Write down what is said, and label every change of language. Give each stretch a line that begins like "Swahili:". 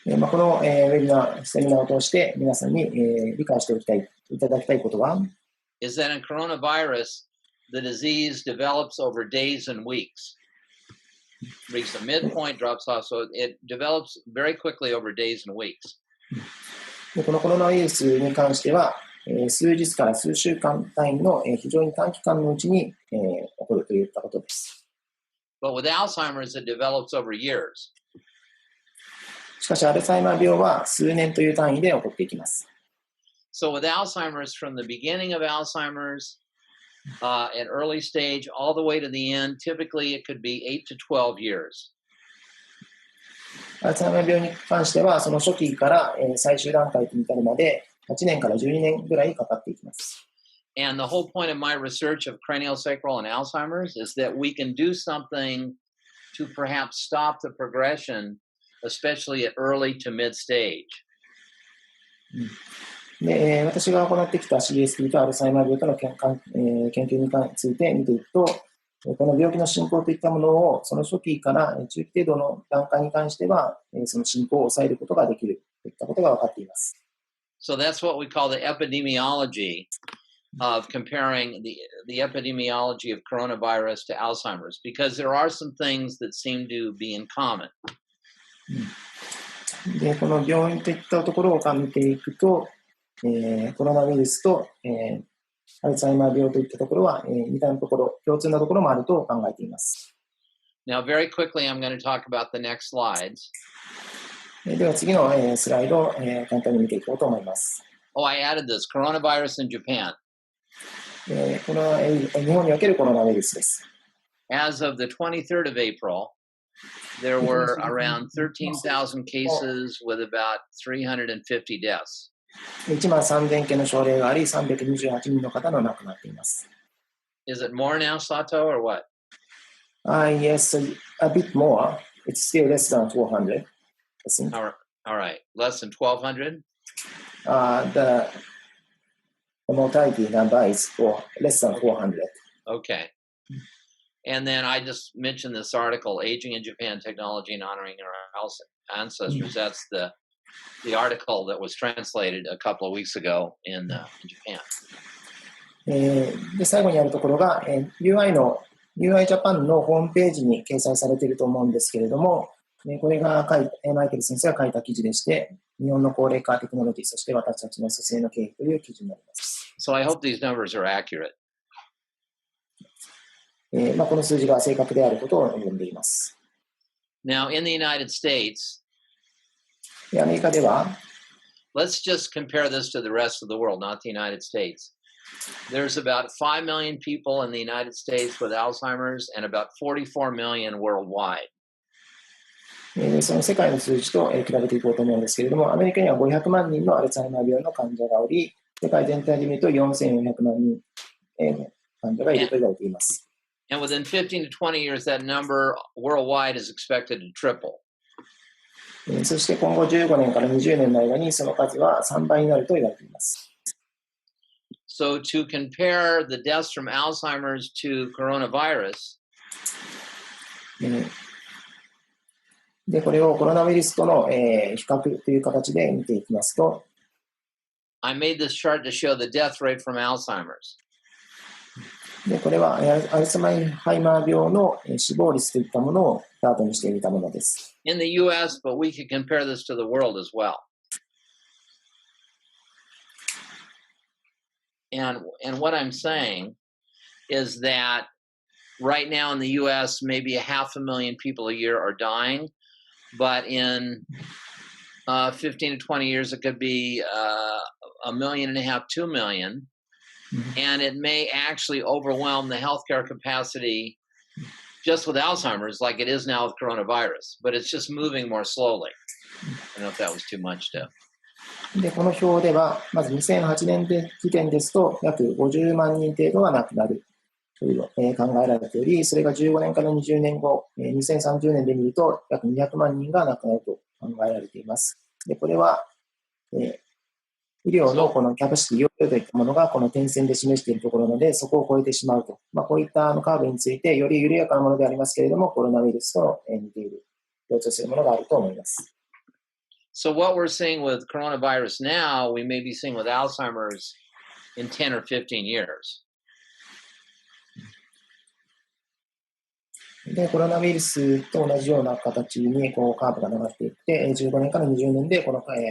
Japanese: この、ウェビナー、セミナーを通して皆さんに、理解していただきたいことは、
English: is that in coronavirus, the disease develops over days and weeks. Reaches a midpoint, drops off, so it develops very quickly over days and weeks.
Japanese: このコロナウイルスに関しては、数日から数週間単位の非常に短期間のうちに起こるといったことです。
English: But with Alzheimer's, it develops over years.
Japanese: しかし、アルツハイマー病は数年という単位で起こっていきます。
English: So with Alzheimer's, from the beginning of Alzheimer's, at early stage, all the way to the end, typically it could be 8 to 12 years.
Japanese: アルツハイマー病に関しては、その初期から最終段階に至るまで8年から12年ぐらいかかっていきます。
English: And the whole point of my research of craniosacral and Alzheimer's is that we can do something to perhaps stop the progression, especially at early to mid stage.
Japanese: で私が行ってきた CSP とアルツハイマー病との研究について見ていくと、この病気の進行といったものをその初期から中期程度の段階に関してはその進行を抑えることができるといったことが分かっています。
English: So that's what we call the epidemiology of comparing the epidemiology of coronavirus to Alzheimer's, because there are some things that seem to be in common.
Japanese: でこの病院といったところを見ていくと、コロナウイルスと、アルツハイマー病といったところは、似たところ、共通なところもあると考えています。
English: Now, very quickly, I'm going to talk about the next slides.
Japanese: では次の、スライドを、簡単に見ていこうと思います。
English: Oh, I added this. Coronavirus in Japan.
Japanese: これは、日本におけるコロナウイルスです。
English: As of the 23rd of April, there were around 13,000 cases with about 350 deaths.
Japanese: 1万3000件の症例があり、328人の方の亡くなっています。
English: Is it more now, Sato, or what? Yes, a bit more. It's still less than 400. All right. Less than 1,200? The mortality number is less than 400. Okay. And then I just mentioned this article, Aging in Japan, Technology and Honoring Our Ancestors. That's the article that was translated a couple of weeks ago in Japan.
Japanese: で最後にあるところが、UI ジャパンのホームページに掲載されていると思うんですけれども、これがマイケル先生が書いた記事でして、日本の高齢化テクノロジー、そして私たちの蘇生の経緯という記事になります。
English: So I hope these numbers are accurate.
Japanese: この数字が正確であることを読んでいます。
English: Now, in the United States,
Japanese: アメリカでは、
English: let's just compare this to the rest of the world, not the United States. There's about 5 million people in the United States with Alzheimer's and about 44 million worldwide.
Japanese: その世界の数字と比べていこうと思うんですけれども、アメリカには500万人のアルツハイマー病の患者がおり、世界全体で見ると4400万人患者がいると言われています。
English: And within 15 to 20 years, that number worldwide is expected to triple.
Japanese: そして今後15年から20年の間にその数は3倍になると言われています。
English: So to compare the deaths from Alzheimer's to coronavirus,
Japanese: で、これをコロナウイルスとの、比較という形で見ていきますと、
English: I made this chart to show the death rate from Alzheimer's.
Japanese: で、これはアルツハイマー病の死亡率といったものをチャートにしてみたものです。
English: In the US, but we could compare this to the world as well. And what I'm saying is that right now in the US, maybe 500,000 people a year are dying, but in 15 to 20 years, it could be 1.5 million, 2 million. And it may actually overwhelm the healthcare capacity just with Alzheimer's like it is now with coronavirus, but it's just moving more slowly. I don't know if that was too much to.
Japanese: で、この表では、まず2008年時点ですと、約50万人程度が亡くなるという考えられており、それが15年から20年後、2030年で見ると、約200万人が亡くなると考えられています。で、これは、医療のこのキャパシティ、容量といったものがこの点線で示しているところなので、そこを超えてしまうと。こういったカーブについて、より緩やかなものでありますけれども、コロナウイルスと似ている、共通するものがあると思います。
English: So what we're seeing with coronavirus now, we may be seeing with Alzheimer's in 10 or 15 years.
Japanese: で、コロナウイルスと同じような形にこうカーブが流れていって、15年から20年でこの、